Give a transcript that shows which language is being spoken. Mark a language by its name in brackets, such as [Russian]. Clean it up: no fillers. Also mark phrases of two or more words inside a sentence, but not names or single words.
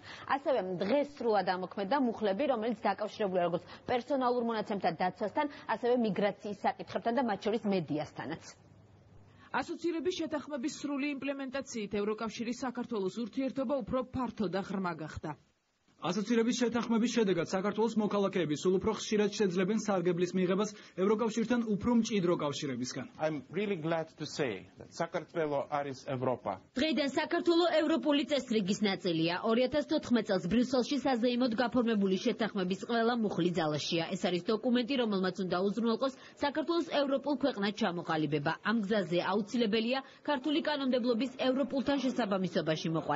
[Georgian] ასევე დღეს სრულად ამოქმედდა მუხლები, რომელიც დაკავშირებულია როგორც პერსონალურ მონაცემთა დაცვასთან, ასევე მიგრაციის საკითხებთან და მათ შორის მედიასთანაც. ასოცირების შეთანხმების სრული იმპლემენტაციით ევროკავშირის საქართველოს ურთიერთობა უფრო ფართო და ღრმა გახდა. ასოცირების შეთანხმების შედეგად საქართველოს მოქალაქეები სულ უფრო ხშირად შეძლებენ სარგებლის მიღებას ევროკავშირთან უფრო მჭიდრო კავშირებისგან. [English] I'm really glad to say that [Georgian] საქართველო არის ევროპა. დღეიდან საქართველო ევროპული წესრიგის ნაწილია. 2014 წელს ბრიუსელში საზეიმოდ გაფორმებული შეთანხმების ყველა მუხლი ძალაშია. ეს არის დოკუმენტი, რომელმაც უნდა უზრუნველყოს საქართველოს ევროპულ ქვეყნად ჩამოყალიბება. ამ გზაზე აუცილებელია ქართული კანონმდებლობის ევროპულთან შესაბამისობაში მოყვანა.